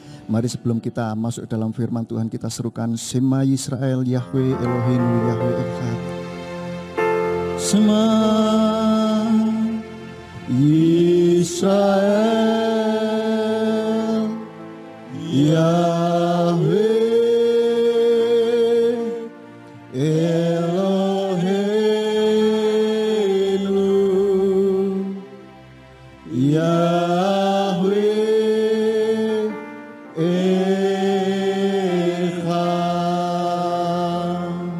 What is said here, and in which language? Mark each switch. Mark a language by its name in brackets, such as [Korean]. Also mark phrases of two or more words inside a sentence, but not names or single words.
[Indonesian] Mari sebelum kita masuk dalam firman Tuhan, kita serukan [Hebrew] שמע ישראל יהוה אלהינו יהוה אחד. שמע ישראל יהוה אלהינו יהוה אחד.